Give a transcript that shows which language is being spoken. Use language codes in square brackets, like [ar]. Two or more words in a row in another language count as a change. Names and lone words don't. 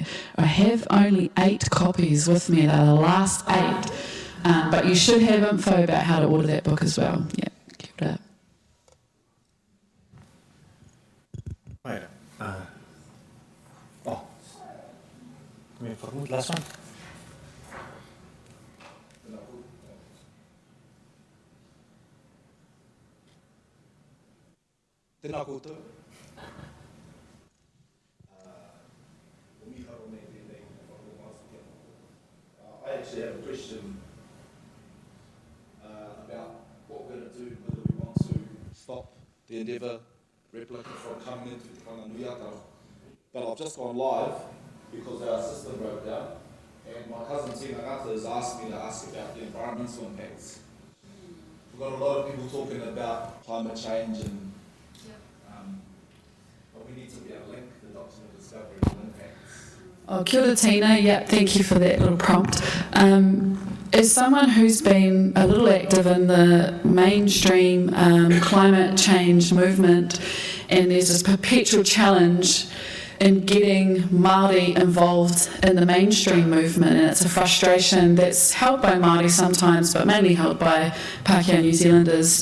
[en] I have only 8 copies with me. They're the last 8. But you should have info about how to order that book as well. Yeah, keep it up. Right. Last one. [mi] Tēnā koutou. [en] I actually have a question about what we're going to do, whether we want to stop the Endeavour replica from coming into Te Whanganui. But I've just gone live because our system broke down, and my cousin Tina Ngata has asked me to ask about the environmental impacts. We've got a lot of people talking about climate change, and but we need to be able to link the Doctrine of Discovery to impacts. [mi] Oh, kia ora Tina, [en] yeah, thank you for that little prompt. As someone who's been a little active in the mainstream climate change movement, and there's this perpetual challenge in getting Māori involved in the mainstream movement, and it's a frustration that's held by Māori sometimes, but mainly held by Pākehā New Zealanders.